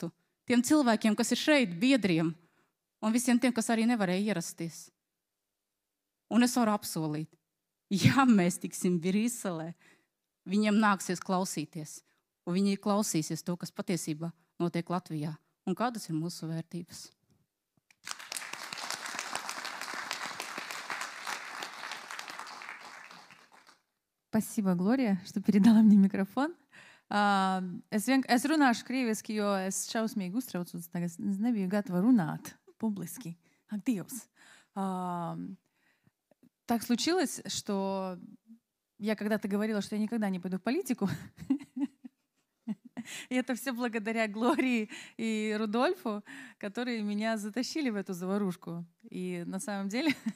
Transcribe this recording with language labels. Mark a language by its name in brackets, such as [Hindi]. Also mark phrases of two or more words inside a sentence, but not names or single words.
[Latvian] Tiem cilvēkiem, kas ir šeit, biedriem, un visiem tiem, kas arī nevarēja ierasties. Un es varu apsolīt, ja mēs tiksim Briselē, viņiem nāksies klausīties, un viņi klausīsies to, kas patiesībā notiek Latvijā, un kādas ir mūsu vērtības. [Russian] Спасибо, Глория, что передала мне микрофон. [Latvian] Es runāšu krieviski, jo es šausmīgi uztraucos. Es nebiju gatava runāt publiski. Ak, Dievs. [Russian] Так случилось, что я когда-то говорила, что я никогда не пойду в политику. И это все благодаря Глории и Рудольфу, которые меня затащили в эту заварушку. И на самом деле...